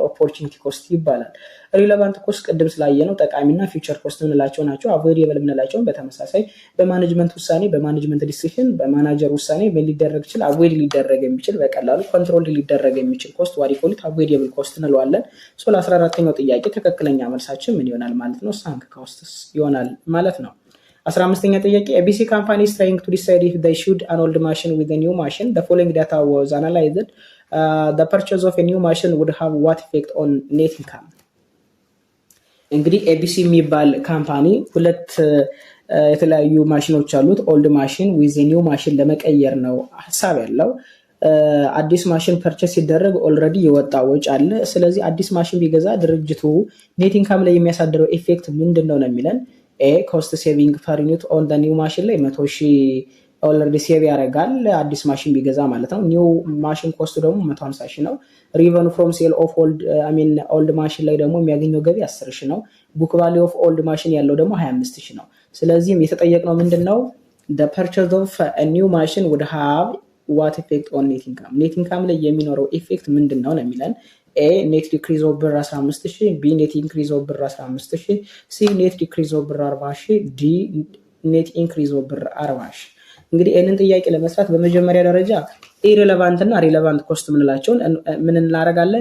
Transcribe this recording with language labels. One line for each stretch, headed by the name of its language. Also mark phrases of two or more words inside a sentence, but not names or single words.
English: opportunity cost
Amharic: ይባላል።
English: relevant cost
Amharic: ቅድም ስላየነው ጠቃሚና
English: future cost
Amharic: የምንላቸው ናቸው። አቮይደብል የምንላቸውን በተመሳሳይ በማኔጅመንት ውሳኔ፣ በማኔጅመንት ዲሲሽን፣ በማናጀር ውሳኔ ምን ሊደረግ ይችላል? አቮይድ ሊደረግ የሚችል በቀላሉ ኮንትሮል ሊደረግ የሚችል ኮስት ዋሪኮሊት
English: avoidable cost
Amharic: እንለዋለን። ሶ ለ14ኛው ጥያቄ ትክክለኛ መልሳችን ምን ይሆናል ማለት ነው?
English: sunk costs
Amharic: ይሆናል ማለት ነው። 15ኛ ጥያቄ
English: ABC company is trying to decide if they should an old machine with a new machine. The following data was analyzed. The purchase of a new machine would have what effect on net income?
Amharic: እንግዲህ ABC የሚባል ካምፓኒ ሁለት የተለያዩ ማሽኖች አሉት።
English: old machine with new machine
Amharic: ለመቀየር ነው ሐሳብ ያለው። አዲስ ማሽን ፐርቸስ ሲደረግ ኦልሬዲ የወጣ ወጪ አለ። ስለዚህ አዲስ ማሽን ቢገዛ ድርጅቱ
English: net income
Amharic: ላይ የሚያሳድረው ኢፌክት ምንድነው ነው የሚለን።
English: cost saving per unit on the new machine
Amharic: ላይ 100,000 ኦልሬዲ ሴቭ ያደርጋል አዲስ ማሽን ቢገዛ ማለት ነው።
English: new machine
Amharic: ኮስቱ ደግሞ 150,000 ነው።
English: revenue from sale of old machine
Amharic: ላይ ደግሞ የሚያገኘው ገቢ 10,000 ነው።
English: book value of old machine
Amharic: ያለው ደግሞ 25,000 ነው። ስለዚህም የተጠየቅነው ምንድነው?
English: the purchase of a new machine would have what effect on net income? net income
Amharic: ላይ የሚኖረው ኢፌክት ምንድነው ነው የሚለን።
English: A net decrease of
Amharic: ብር 15,000፣
English: B net increase of
Amharic: ብር 15,000፣
English: C net decrease of
Amharic: ብር 40,000፣
English: D net increase of
Amharic: ብር 40,000። እንግዲህ ይህንን ጥያቄ ለመስራት በመጀመሪያ ደረጃ ኢሬሌቫንት እና
English: relevant cost
Amharic: የምንላቸውን ምን እናደርጋለን?